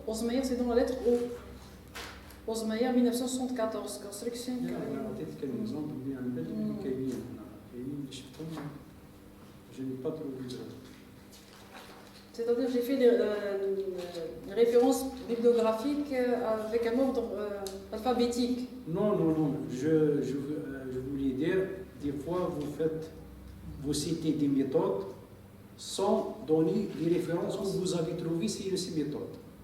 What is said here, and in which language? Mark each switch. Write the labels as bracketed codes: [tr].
[fr] Osmeyer, c'est dans la lettre O. Osmeyer 1974, construction. [ar] أعطيتك الإكزامبل اللي عن بالي كاينين اللي شفتهم [fr] je n'ai pas trouvé de. C'est-à-dire j'ai fait des références bibliographiques avec un ordre alphabétique. Non, je voulais dire, des fois vous citez des méthodes sans donner les références que vous avez trouvées sur ces méthodes.